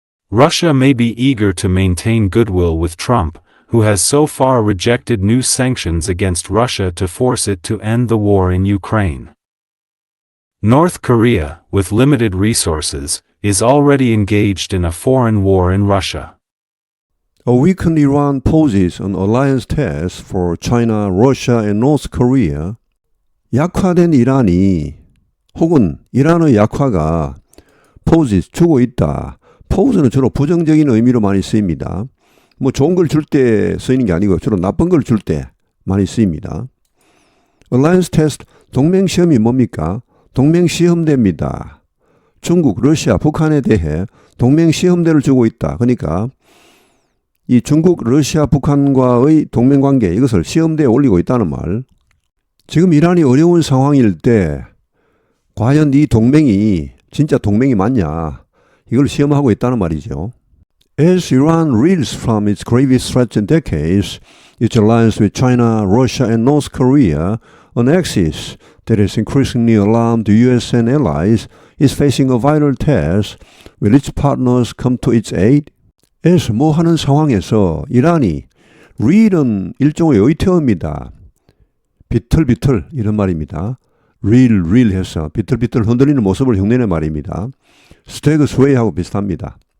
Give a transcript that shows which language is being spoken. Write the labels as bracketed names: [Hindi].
[English] Russia may be eager to maintain goodwill with Trump, who has so far rejected new sanctions against Russia to force it to end the war in Ukraine. North Korea, with limited resources, is already engaged in a foreign war in Russia. A weakened Iran poses an alliance test for China, Russia, and North Korea. [Korean] 약화된 이란이 혹은 이란의 약화가 poses 주고 있다. pose는 주로 부정적인 의미로 많이 쓰입니다. 뭐 좋은 걸 줄 때 쓰이는 게 아니고 주로 나쁜 걸 줄 때 많이 쓰입니다. alliance test 동맹시험이 뭡니까? 동맹시험대입니다. 중국, 러시아, 북한에 대해 동맹시험대를 주고 있다. 그러니까 이 중국, 러시아, 북한과의 동맹관계 이것을 시험대에 올리고 있다는 말. 지금 이란이 어려운 상황일 때 과연 이 동맹이 진짜 동맹이 맞냐? 이걸 시험하고 있다는 말이죠. [English] As Iran reels from its gravest threats in decades, its alliance with China, Russia, and North Korea, an axis that has increasingly alarmed the US and allies, is facing a vital test. Will its partners come to its aid? [Korean] as 뭐 하는 상황에서 이란이 reel은 일종의 의태어입니다. 비틀비틀 이런 말입니다. reel 해서 비틀비틀 흔들리는 모습을 흉내낸 말입니다. 스태그 스웨이하고 비슷합니다.